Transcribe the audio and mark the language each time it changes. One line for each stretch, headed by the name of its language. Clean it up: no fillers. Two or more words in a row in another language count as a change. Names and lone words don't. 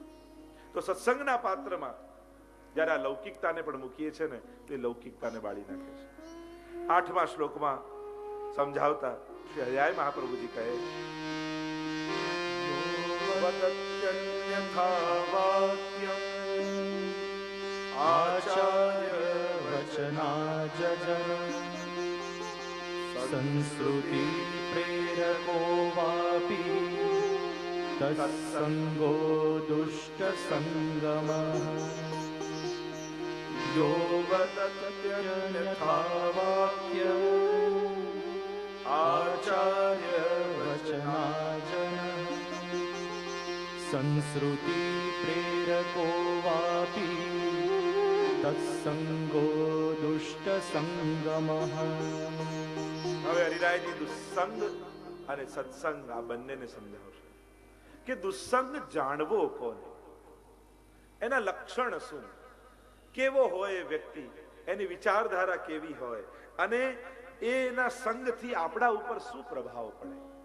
Gujarati: તો સત્સંગના પાત્રમાં જયારે આ લૌકિકતાને પણ મૂકીએ છે ને તે લૌકિકતાને બાળી નાખે છે. 8મા શ્લોકમાં સમજાવતા શ્રી હરિરાય મહાપ્રભુજી કહે
Sanskrit: आचार्य वचनामृतम वचनाजन संस्कृति प्रेरको वापि तत्संगो दुष्ट संगमः यो वदत्यन्यथा वाक्यम् आचार्य वचनाजन संस्कृति प्रेरको वापि तत्संगो दुष्ट संगमः.
Gujarati: હવે હરિરાયજી દુસ્સંગ અને સત્સંગ આ બંનેને સમજાવશે કે દુસ્સંગ જાણવો કોને, એના લક્ષણ શું, કેવો હોય વ્યક્તિ, એની વિચારધારા કેવી હોય અને એના સંગથી આપણા ઉપર શું પ્રભાવ પડે.